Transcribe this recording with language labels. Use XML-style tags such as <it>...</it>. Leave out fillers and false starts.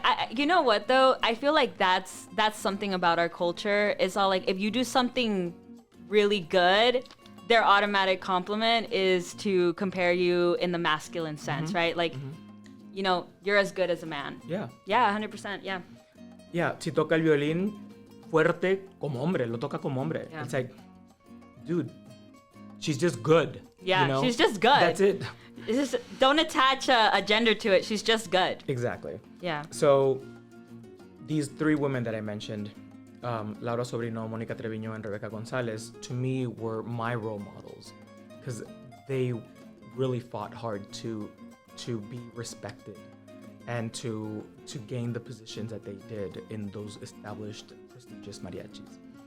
<en>you know what though? I feel like that's something about our culture. It's all like, if you do something really good, their automatic compliment is to compare you in the masculine sense, right? Like, you're as good as a man. Yeah. Yeah, 100%. Yeah. Yeah.</en> <es>Si toca el violín fuerte como hombre, lo toca como hombre.</es> <en>Yeah. It's like, dude, she's just good. Yeah, she's just good. That's it. It's just, don't attach a gender to it. She's just good. Exactly. Yeah. So these three women that I mentioned, Laura Sobrino, Monica Treviño, and Rebecca Gonzalez, to me were my role models because they really fought hard to be respected and to gain the positions that they did in those established prestigious mariachis.</en>